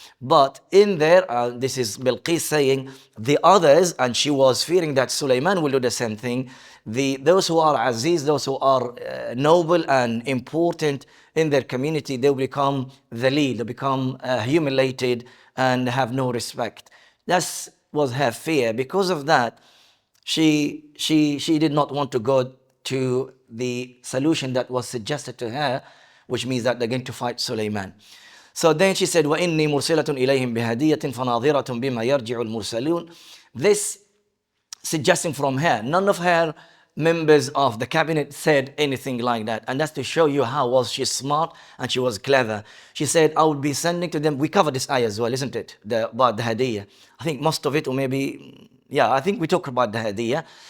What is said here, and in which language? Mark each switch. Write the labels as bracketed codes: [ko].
[en] But in there, this is Bilqis saying, the others, and she was fearing that Sulaiman will do the same thing, those who are aziz, those who are noble and important in their community, they will become the lead, they become humiliated and have no respect. That was her fear. Because of that, she did not want to go to the solution that was suggested to her, which means that they're going to fight Sulaiman. So then she said, [ar] وَإِنِّي مُرْسِلَةٌ إِلَيْهِمْ بِهَدِيَّةٍ فَنَاظِرَةٌ بِمَا يَرْجِعُ الْمُرْسَلُونَ. [en] This suggesting from her. None of her members of the cabinet said anything like that. And that's to show you how was she smart and she was clever. She said, I will be sending to them. We covered this ayah as well, isn't it? About the hadiyah. I think most of it, or maybe, I think we talked about the hadiyah.